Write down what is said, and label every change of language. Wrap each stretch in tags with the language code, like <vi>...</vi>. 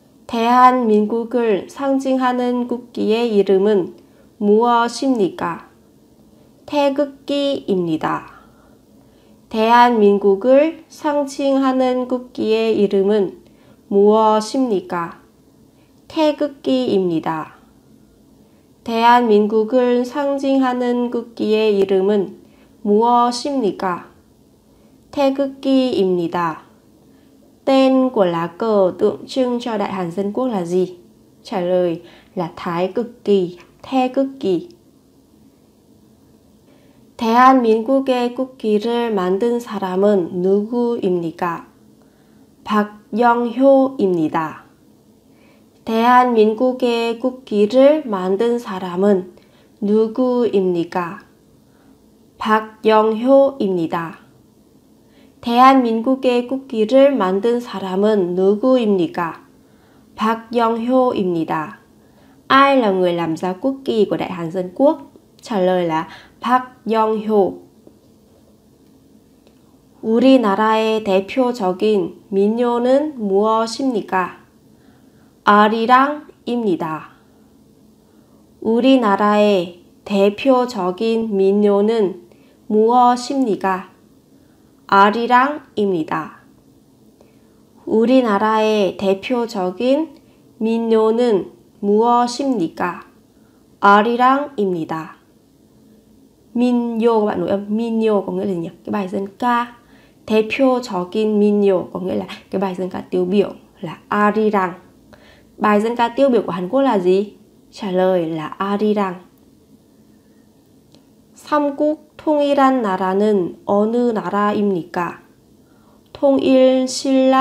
<ko>대한민국을 상징하는 국기의 이름은 무엇입니까? 태극기입니다. 대한민국을 상징하는 국기의 이름은 무엇입니까? 태극기입니다. 대한민국을 상징하는 국기의 이름은 무엇입니까? 태극기입니다.</ko> <vi>Tên của lá cờ tượng trưng cho Đại Hàn Dân Quốc là gì? Trả lời là Thái cực kỳ, Thê cực kỳ.</vi> <ko>대한민국의 국기를 만든 사람은 누구입니까? 박영효입니다. 대한민국의 국기를 만든 사람은 누구입니까? 박영효입니다. 대한민국의 국기를 만든 사람은 누구입니까? 박영효입니다.</ko> <vi>Ai là người làm ra quốc kỳ của Đại Hàn Dân Quốc? Trả lời là Park Yong-hyo.</vi> <ko>우리나라의 대표적인 민요는 무엇입니까? 아리랑입니다. 우리나라의 대표적인 민요는 무엇입니까? 아리랑입니다. 우리나라의 대표적인 민요는 무엇입니까? 아리랑입니다.</ko> <vi>민요, các bạn nối âm 민요 có nghĩa là gì nhỉ? Cái bài dân ca.</vi> <ko>대표적인 민요</ko> <vi>có nghĩa là cái bài dân ca tiêu biểu là 아리랑. Bài dân ca tiêu biểu của Hàn Quốc là gì? Trả lời là 아리랑.</vi> <ko>삼국 통일한 나라는 어느 나라입니까? 통일신라입니다.</ko>